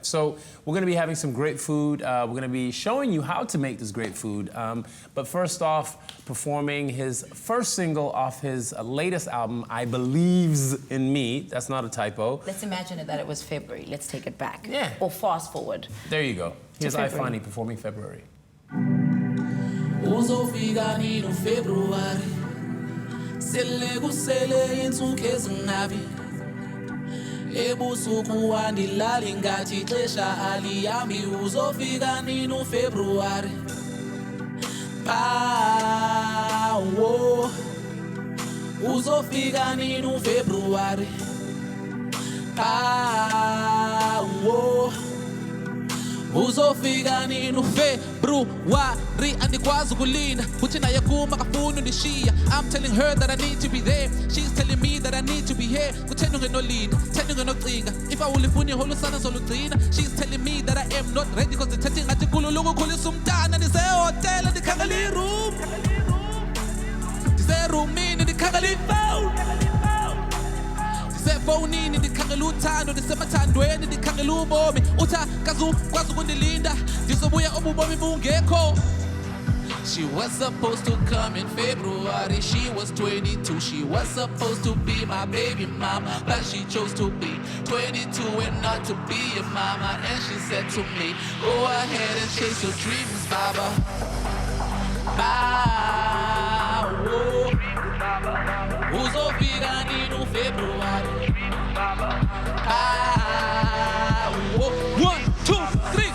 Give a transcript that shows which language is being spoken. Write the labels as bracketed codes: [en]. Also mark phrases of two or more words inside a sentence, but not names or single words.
[en] So we're going to be having some great food. We're going to be showing you how to make this great food. But first off, performing his first single off his latest album, I Believes in Me. That's not a typo. Let's imagine that it was February. Let's take it back. Yeah. Or fast forward. There you go. Here's February. Ifani performing February. [xh] Uzofika nini February sele kusele insuku ezingabi ebusuku wandilali ngathi ixesha aliyami uzofika nini February bawo uzofika nini February bawo uzofika nini February andikwazi ukulinda uthi naye kuma kafuna undishiya [en] I'm telling her that I need to be there she's telling me that I need to be here [xh] kutheni ungenolinda kutheni ungenocinga if awulifuni iholo sana zolugcina [en] she's telling me that I am not ready because [xh] ndithethe ngathi kululuku khulisa umntana ndisehotela ndikhangela iroom ndiserumini ndikhangela ifowuni ndisefowunini ndikhangela uthando ndisemathandweni ndikhangela ubomi utha kazukwazi ukundilinda ndizobuya obubomi bungekho. [en] She was supposed to come in February, she was 22. She was supposed to be my baby mama, but she chose to be 22 and not to be a mama. And she said to me, go ahead and chase your dreams, Baba. [xh] Uzofika nini February? [en] 1, 2, 3.